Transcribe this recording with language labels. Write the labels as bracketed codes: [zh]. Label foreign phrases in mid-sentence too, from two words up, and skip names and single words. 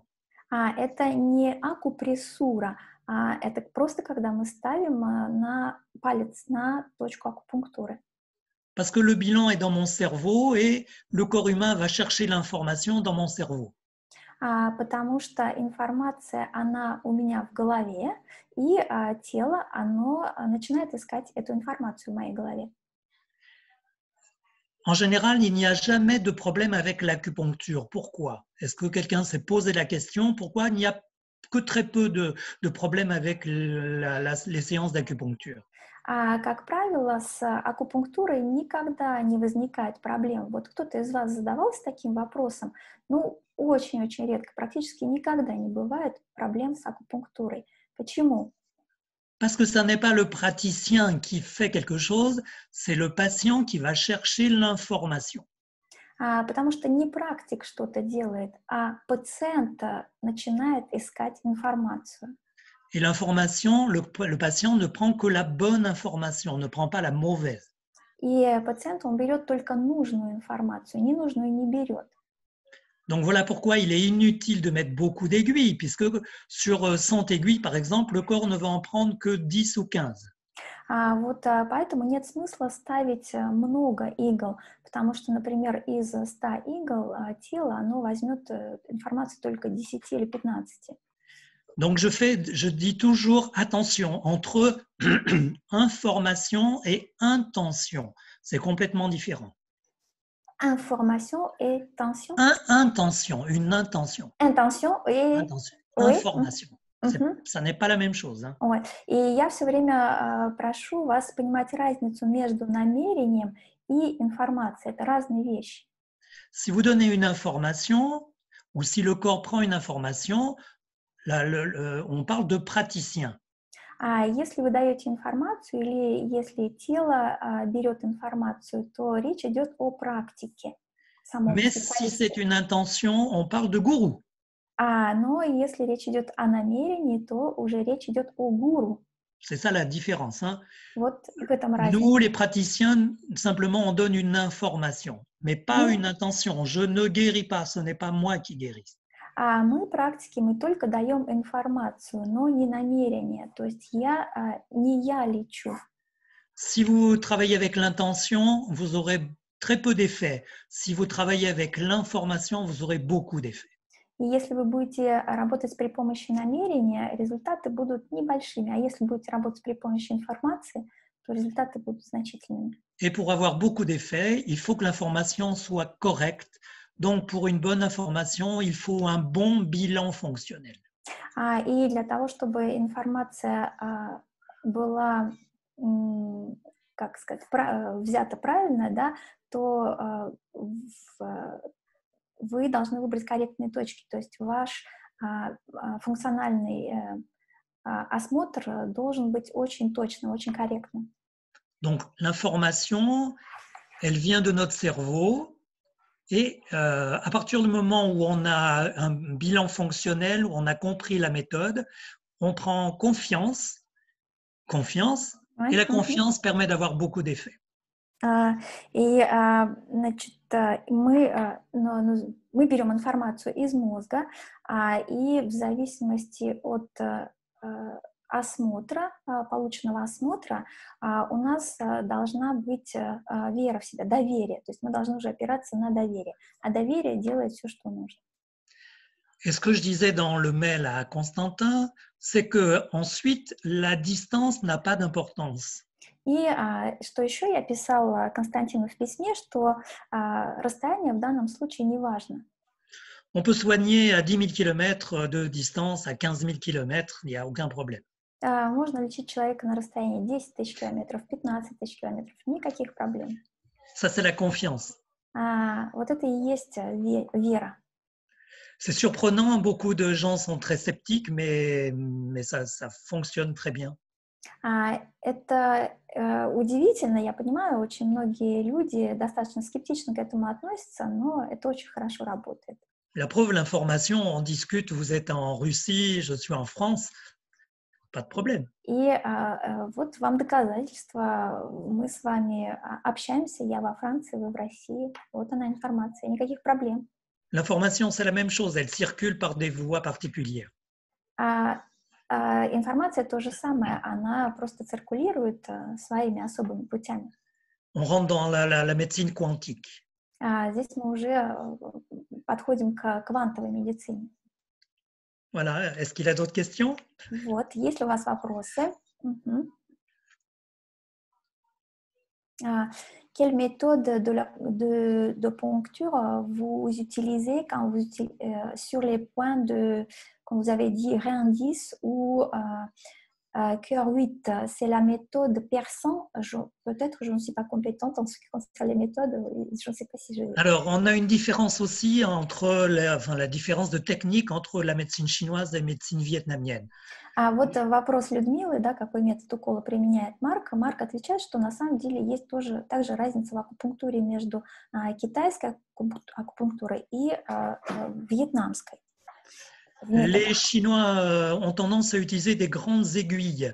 [ru] Это не акупрессура, это просто когда мы ставим на палец на точку акупунктуры. [fr] Parce que le bilan est dans mon cerveau et le corps humain va chercher l'information dans mon cerveau. [ru] Потому что информация, она у меня в голове, и тело, оно начинает искать эту информацию в моей голове. [fr] En général, il n'y a jamais de problème avec l'acupuncture. Pourquoi? Est-ce que quelqu'un s'est posé la question? Pourquoi il n'y a que très peu de problèmes avec les séances d'acupuncture? [ru] Как правило, с акупунктурой никогда не возникает проблем. Вот кто-то из вас задавался таким вопросом? Ну, очень-очень редко, практически никогда не бывает проблем с акупунктурой. Почему? [fr] Parce que ce n'est pas le praticien qui fait quelque chose, c'est le patient qui va chercher l'information. [ru] Потому что не практик что-то делает, а пациент начинает искать информацию. [fr] Et l'information, le patient ne prend que la bonne information, ne prend pas la mauvaise. [ru] И пациент, он берет только нужную информацию, ненужную не берет. [fr] Donc voilà pourquoi il est inutile de mettre beaucoup d'aiguilles, puisque sur 100 aiguilles, par exemple, le corps ne va en prendre que 10 ou 15. [ru] Вот поэтому нет смысла ставить много игл, потому что, например, из 100 игл тело, оно возьмет информацию только 10 или 15. [fr] Donc je dis toujours attention entre information et intention. C'est complètement différent. Information et tension. Intention, une intention. Intention et intention. Information. Ça n'est pas la même chose. Hein. [ru] И я все время прошу вас понимать разницу между намерением и информацией. Это разные вещи. [fr] Si vous donnez une information, ou si le corps prend une information, on parle de praticien. [ru] Если вы даете информацию или если тело берет информацию, то речь идет о практике. [fr] Mais si c'est une intention, on parle de gourou. [ru] Но если речь идет о намерении, то уже речь идет о гуру. [fr] C'est ça la différence. Hein. [ru] Вот в этом разница. [fr] Nous, les praticiens, simplement, on donne une information, mais pas une intention. Je ne guéris pas, ce n'est pas moi qui guéris. [ru] Мы практики, мы только даем информацию, но не намерение. То есть не я лечу. [fr] Si vous travaillez avec l'intention, vous aurez très peu d'effets. Si vous travaillez avec l'information, vous aurez beaucoup d'effets. [ru] И если вы будете работать при помощи намерения, результаты будут небольшими. А если будете работать при помощи информации, то результаты будут значительными. [fr] Et pour avoir beaucoup d'effets, il faut que l'information soit correcte. Donc, pour une bonne information, il faut un bon bilan fonctionnel. [ru] И для того, чтобы информация была, как сказать, взята правильно, да, то вы должны выбрать корректные точки. То есть ваш функциональный осмотр должен быть очень точным, очень корректным. [fr] Donc, l'information, elle vient de notre cerveau. Et à partir du moment où on a un bilan fonctionnel, où on a compris la méthode, on prend confiance, et Ouais. la confiance permet d'avoir beaucoup d'effets. [ru] Значит, мы берем информацию из мозга, и в зависимости от осмотра, полученного осмотра, у нас должна быть вера в себя, доверие. То есть мы должны уже опираться на доверие. А доверие делает все, что нужно. [fr] Et ce que je disais dans le mail à Constantin, c'est que ensuite la distance n'a pas d'importance. [ru] И что еще я писала Константину в письме, что расстояние в данном случае не важно. [fr] On peut soigner à 10 000 km de distance, à 15 000 km, il n'y a aucun problème. [ru] Можно лечить человека на расстоянии 10 тысяч километров, 15 тысяч километров, никаких проблем. [fr] Ça, c'est la confiance. [ru] Вот это и есть вера. [fr] C'est surprenant, beaucoup de gens sont très sceptiques, mais ça fonctionne très bien. [ru] Это удивительно, я понимаю, очень многие люди достаточно скептично к этому относятся, но это очень хорошо работает. [fr] La preuve, l'information, on discute, vous êtes en Russie, je suis en France, pas de problème. [ru] И вот вам доказательства, мы с вами общаемся, я во Франции, вы в России, вот она информация, никаких проблем. [fr] L'information, c'est la même chose, elle circule par des voies particulières. [ru] Информация то же самое, она просто циркулирует своими особыми путями. [fr] On rentre dans la médecine quantique. [ru] Здесь мы уже подходим к квантовой медицине. [fr] Voilà, est-ce qu'il y a d'autres questions? [ru] Вот, есть ли у вас вопросы? [fr] Quelle méthode de poncture vous utilisez quand sur les points quand vous avez dit rein 10 ou cœur 8? C'est la méthode persan. Peut-être je ne suis pas compétente en ce qui concerne les méthodes. Je ne sais pas si je... Alors, on a une différence aussi entre la différence de technique entre la médecine chinoise et la médecine vietnamienne. [ru] Вот вопрос Людмилы, да, какой метод укола применяет Марк. Марк отвечает, что на самом деле есть также разница в акупунктуре между китайской акупунктурой и вьетнамской. [fr] Les Chinois ont tendance à utiliser des grandes aiguilles.